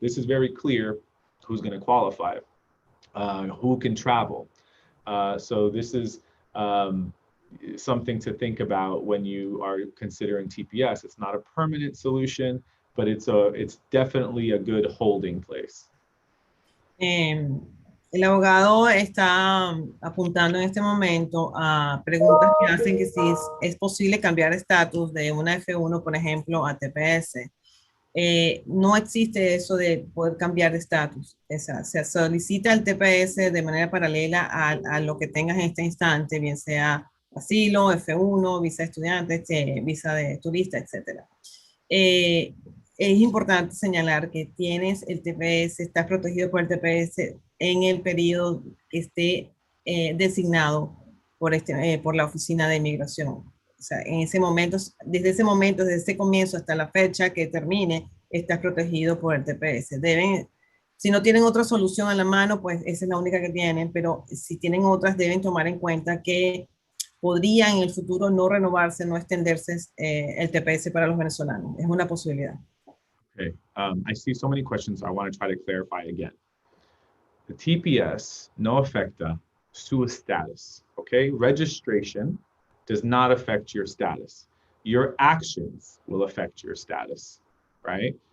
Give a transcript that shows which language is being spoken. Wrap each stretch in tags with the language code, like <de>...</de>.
<en>This is very clear who's going to qualify, who can travel. So this is something to think about when you are considering TPS. It's not a permanent solution, but it's definitely a good holding place.</en> <es>El abogado está apuntando en este momento a preguntas que hacen que si es posible cambiar estatus de una F1, por ejemplo, a TPS. No existe eso de poder cambiar de estatus. Se solicita el TPS de manera paralela a lo que tengas en este instante, bien sea asilo, F1, visa de estudiante, visa de turista, etc. Es importante señalar que tienes el TPS, estás protegido por el TPS en el periodo que esté designado por la Oficina de Inmigración. O sea, en ese momento, desde ese comienzo hasta la fecha que termine, estás protegido por el TPS. Si no tienen otra solución a la mano, pues esa es la única que tienen, pero si tienen otras, deben tomar en cuenta que podría en el futuro no renovarse, no extenderse el TPS para los venezolanos. Es una posibilidad. Okay, I see so many questions, so I want to try to clarify again. The TPS no afecta su status, okay?</es> <en>Registration does not affect your status. Your actions will affect your status, right?</en>